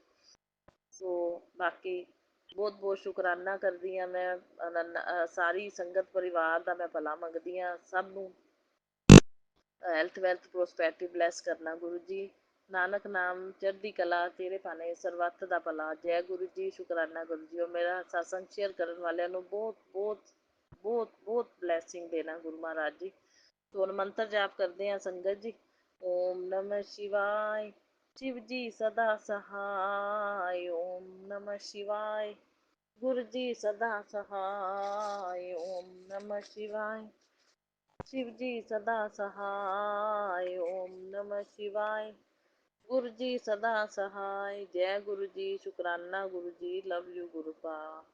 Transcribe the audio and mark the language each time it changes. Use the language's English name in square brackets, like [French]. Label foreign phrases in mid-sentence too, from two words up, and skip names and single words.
[Punjabi] ਸੋ ਬਾਕੀ ਬਹੁਤ ਬਹੁਤ ਸ਼ੁਕਰਾਨਾ ਕਰਦੀ ਹਾਂ ਮੈਂ ਸਾਰੀ ਸੰਗਤ ਪਰਿਵਾਰ ਦਾ, ਮੈਂ ਭਲਾ ਮੰਗਦੀ ਹਾਂ ਸਭ ਨੂੰ [English] health wealth prosperity bless [Punjabi] ਕਰਨਾ ਗੁਰੂ ਜੀ। ਨਾਨਕ ਨਾਮ ਚੜ੍ਹਦੀ ਕਲਾ, ਤੇਰੇ ਭਾਣੇ ਸਰਬੱਤ ਦਾ ਭਲਾ। ਜੈ ਗੁਰੂ ਜੀ, ਸ਼ੁਕਰਾਨਾ ਗੁਰੂ ਜੀ। ਉਹ ਮੇਰਾ ਸਤਸੰਗ ਸ਼ੇਅਰ ਕਰਨ ਵਾਲਿਆਂ ਨੂੰ ਬਹੁਤ ਬਹੁਤ ਬਹੁਤ ਬਹੁਤ ਬਲੈਸਿੰਗ ਦੇਣਾ ਗੁਰੂ ਮਹਾਰਾਜ ਜੀ। ਸੋ ਹੁਣ ਮੰਤਰ ਜਾਪ ਕਰਦੇ ਹਾਂ ਸੰਗਤ ਜੀ। [Sanskrit] ओम नमः शिवाय। [Hindi] शिव जी सदा सहाय। [Sanskrit] ओम नमः शिवाय। [Hindi] गुरु जी सदा सहाय। [Sanskrit] ओम नमः शिवाय। [Hindi] शिव जी सदा सहाय। [Sanskrit] ओम नमः शिवाय। [Hindi] गुरु जी सदा सहाय। जय गुरु जी, शुकराना गुरु जी, [English] love you [Hindi] गुरु पा।